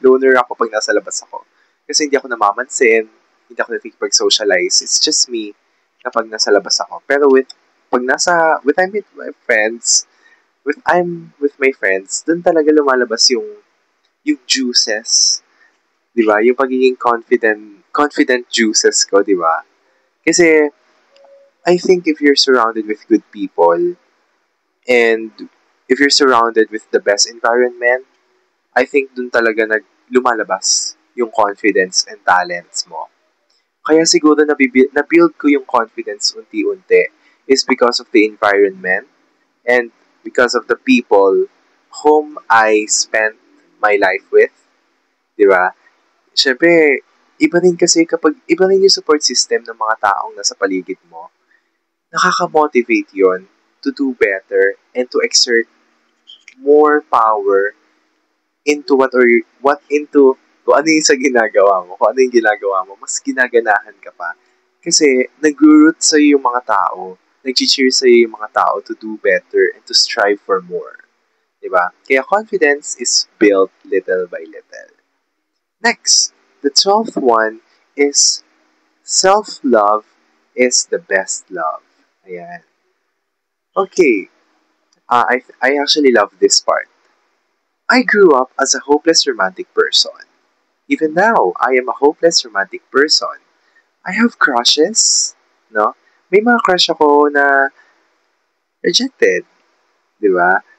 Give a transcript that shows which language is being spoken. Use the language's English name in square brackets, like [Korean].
[Filipino] Loner ako pag nasa labas ako. Kasi hindi ako namamansin, hindi ako nakikipag-socialize. [English] It's just me [Filipino] kapag nasa labas ako. Pero [English] when I'm with my friends, I'm with my friends, [Filipino] dun talaga lumalabas yung [English] juices. [Filipino] Diba? Yung pagiging confident juices ko, diba? Kasi, [English] I think if you're surrounded with good people, and if you're surrounded with the best environment, I think [Filipino] dun talaga lumalabas yung [English] confidence and talents mo. [Filipino] Kaya siguro na-build ko yung [English] confidence [Filipino] unti-unti [English] is because of the environment and because of the people whom I spent my life with. [Filipino] Di ba? Siyempre, iba rin yung support system ng mga taong nasa paligid mo. Nakaka-motivate yon [English] to do better and to exert more power into what into [Filipino] kung ano yung sa ginagawa mo, kung ano yung ginagawa mo, mas ginaganahan ka pa. Kasi nag-root sa'yo yung mga tao, nag-cheer sa'yo yung mga tao [English] to do better and to strive for more. [Filipino] Diba? Kaya [English] confidence is built little by little. Next, the 12th one is self-love is the best love. [Filipino] Ayan. [English] Okay, I actually love this part. I grew up as a hopeless romantic person. Even now, I am a hopeless romantic person. I have crushes, no? [Filipino] May mga crush ako na rejected, di ba?